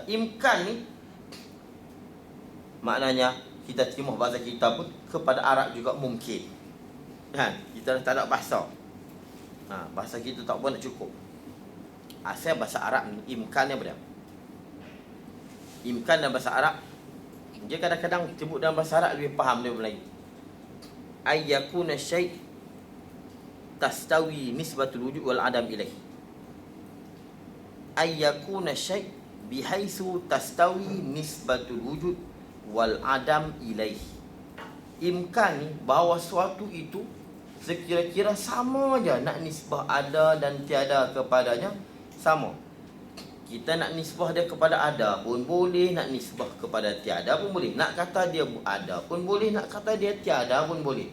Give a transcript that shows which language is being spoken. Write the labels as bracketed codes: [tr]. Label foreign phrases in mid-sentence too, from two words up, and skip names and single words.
[ms] Imkan ni maknanya kita terjemah bahasa kita pun kepada Arab juga mungkin. Kita dah tak ada bahasa. Bahasa kita tak pun nak cukup. Asal bahasa Arab ni imkan ni apa dia? Imkan dalam bahasa Arab, dia kadang-kadang sebut dalam bahasa Arab lebih faham daripada Melayu. [ar] أن يكون شيء تستوي نسبة الوجود والعدم إليه. أن يكون شيء بحيث تستوي نسبة الوجود والعدم إليه. [ms] Imkan ni bahawa suatu itu sekira-kira sama je, nak nisbah ada dan tiada kepadanya sama. Kita nak nisbah dia kepada ada pun boleh, nak nisbah kepada tiada pun boleh. Nak kata dia ada pun boleh, nak kata dia tiada pun boleh.